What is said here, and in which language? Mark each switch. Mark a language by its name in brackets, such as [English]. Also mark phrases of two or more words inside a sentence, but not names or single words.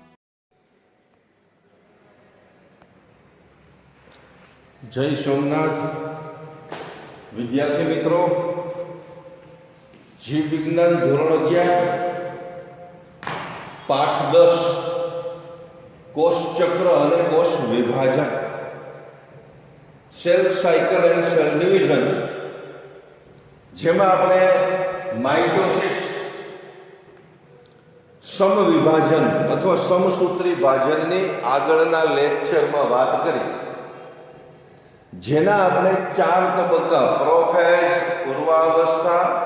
[Gujarati] જય સોમનાથ વિદ્યાર્થી મિત્રો, જીવ વિજ્ઞાન ધોરણ 11 પાઠ 10 કોષ ચક્ર અને કોષ વિભાજન [English] cell cycle and cell division, [Gujarati] જેમાં આપણે માઇટોસિસ, સમવિભાજન અથવા સમસૂત્રી ભાજનની આગળના લેક્ચરમાં વાત કરી, જેના આપણે 4 તબક્કા પ્રોફેઝ, પૂર્વાવસ્થા,